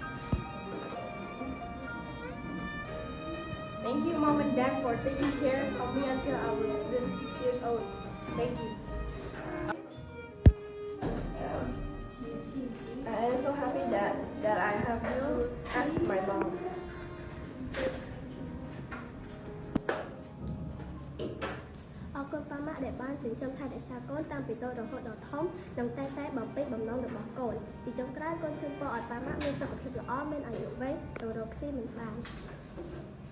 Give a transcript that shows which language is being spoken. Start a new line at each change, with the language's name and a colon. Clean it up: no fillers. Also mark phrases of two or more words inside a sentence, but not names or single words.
English: Thank you, Mom and Dad, for taking care of me until I was this years old. Thank you. I am so happy that I have you as my mom.
Khmer: អរគុណប៉ាម៉ាក់ដែលបានចិញ្ចឹមថែរក្សាកូនតាំងពីតូចរហូតដល់ធំនិងតែបំពេញបំណងរបស់កូនពីចុងក្រោយកូនជូនពរឲ្យប៉ាម៉ាក់មានសុខភាពល្អមានអាយុវែងទៅរកស៊ីមិនបាន